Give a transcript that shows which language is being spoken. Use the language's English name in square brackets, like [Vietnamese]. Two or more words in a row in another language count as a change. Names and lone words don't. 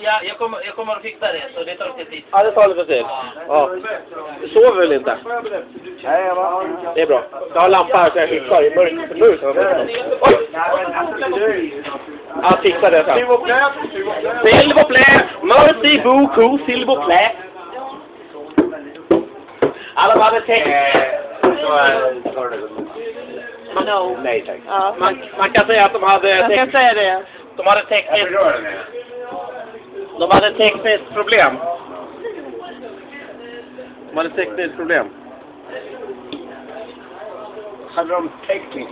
[Swedish] Ja, jag kommer att fixa det, så det tar lite tid. Ja, det tar lite tid. Ja. Du sover väl inte? Nej, Det är bra. Jag har lampa här så jag fixar i mörkt. Oj! Jag fixar det sen. [French] S'il vous plaît! Merci beaucoup, s'il vous plaît! [Swedish] Alla hade text. No. Nej, tack. Ja. Man kan säga att de hade Jag kan säga det. De hade tekniskt problem. Hade de teknik?